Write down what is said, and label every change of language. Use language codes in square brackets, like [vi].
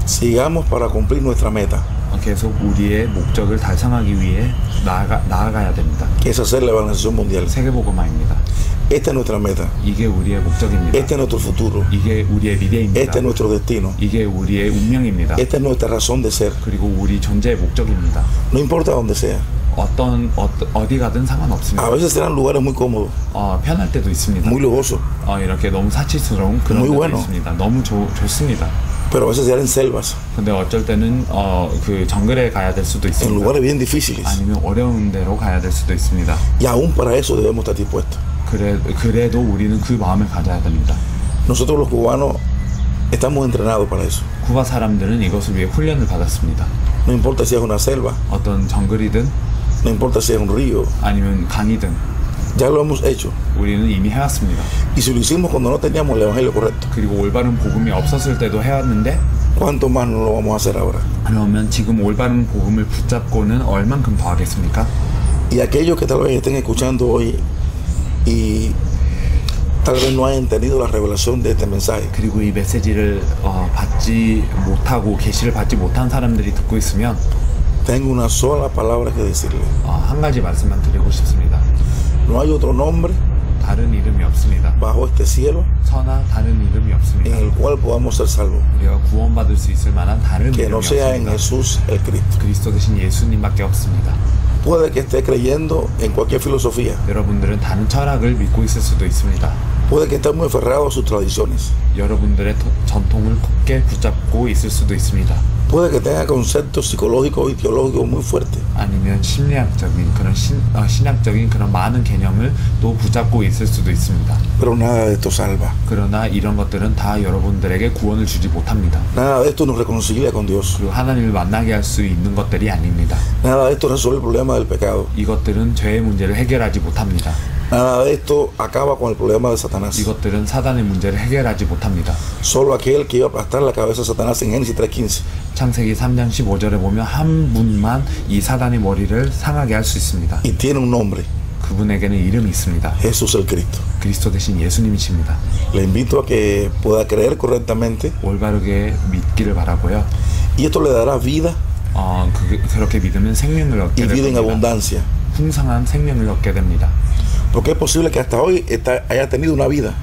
[es] sigamos para cumplir nuestra meta, [ko] 계속 우리의 목적을 달성하기 위해 나아가야 됩니다. [es] que es hacer la evangelización mundial. [ko] 세계복음화입니다. [es] Esta es nuestra meta, [ko] 이게 우리의 목적입니다. [es] este es nuestro futuro, [ko] 이게 우리의 미래입니다. [es] este es nuestro destino, [ko] 이게 우리의 운명입니다. [es] esta es nuestra razón de ser. [ko] 그리고 우리 존재의 목적입니다. [es] No importa donde sea, [ko] 어디 가든 상관없습니다. [es] A veces eran lugares muy cómodos, [ko] 편할 때도 있습니다. [es] muy lujosos, [ko] 이렇게 너무 사치스러운 그런 [es] muy [ko] 때도 [es] bueno. [ko] 있습니다. 너무 좋습니다. [es] pero a veces eran selvas, [ko] 근데 어쩔 때는 그 정글에 가야 될 수도 [es] en [ko] 있습니다. [es] lugares bien difíciles. [ko] 아니면 어려운 데로 가야 될 수도 있습니다. [es] Y aún para eso debemos estar dispuestos. [ko] 그래도 우리는 그 마음을 가져야 됩니다. [es] Nosotros los cubanos estamos entrenados para eso. [ko] 쿠바 사람들은 이것을 위해 훈련을 받았습니다. [es] No importa si es una selva, [ko] 어떤 정글이든 [es] no importa si es un río, [ko] 아니면 강이든 [es] ya lo hemos hecho. [ko] 우리는 이미 해왔습니다. [es] Y si lo hicimos cuando no teníamos el evangelio correcto, [ko] 그리고 올바른 복음이 없었을 때도 해왔는데 [es] ¿cuánto más no lo vamos a hacer ahora? [ko] 그러면 지금 올바른 복음을 붙잡고는 얼만큼 더 하겠습니까? [es] Y aquellos que tal vez estén escuchando hoy y tal vez no hayan tenido la revelación de este mensaje, [ko] 그리고 이 메시지를 받지 못하고 계시를 받지 못한 사람들이 듣고 있으면 [es] tengo una sola palabra que decirle. [ko] 한 가지 말씀만 드리고 싶습니다. [es] No hay otro nombre [ko] 다른 이름이 없습니다. [es] bajo este cielo [ko] 천하 다른 이름이 없습니다. [es] en el cual podamos ser salvos, [ko] 우리가 구원받을 수 있을 만한 다른 [es] que [ko] 이름이 [es] no sea en [ko] 없습니다. [es] Jesús el Cristo. [ko] 그리스도 대신 예수님밖에 없습니다. [es] Puede que esté creyendo en cualquier filosofía, [ko] 여러분들은 다른 철학을 믿고 있을 수도 있습니다. [es] puede que esté muy aferrado a sus tradiciones, [ko] 여러분들의 전통을 굳게 붙잡고 있을 수도 있습니다. [es] puede que tenga conceptos psicológicos y teológicos muy fuertes, [ko] 아니면 심리학적인 그런 신학적인 그런 많은 개념을 또 붙잡고 있을 수도 있습니다. [es] pero nada de esto salva. [ko] 그러나 이런 것들은 다 여러분들에게 구원을 주지 못합니다. [es] Nada de esto nos reconcilia con Dios. [ko] 그리고 하나님을 만나게 할 수 있는 것들이 아닙니다. [es] Nada de esto resuelve el problema del pecado. [ko] 이것들은 죄의 문제를 해결하지 못합니다. [es] Nada de esto acaba con el problema de Satanás. [ko] 이것들은 사단의 문제를 해결하지 못합니다. [es] Solo aquel que iba a aplastar la cabeza de Satanás en Génesis 3:15. [ko] 창세기 3장 15절에 보면 한 분만 이 사단의 머리를 상하게 할 수 있습니다. [es] Y tiene un nombre, [ko] 그분에게는 이름이 있습니다. [es] Jesús el Cristo. [ko] 그리스도 대신 예수님이십니다. [es] Le invito a que pueda creer correctamente [ko] 올바르게 믿기를 바라고요. [es] y esto le dará vida [ko] 그렇게 믿으면 생명을 얻게 [es] y vida en [ko] 됩니다. [es] abundancia. [ko] 풍성한 생명을 얻게 됩니다. [es] Porque es posible que hasta hoy haya tenido una vida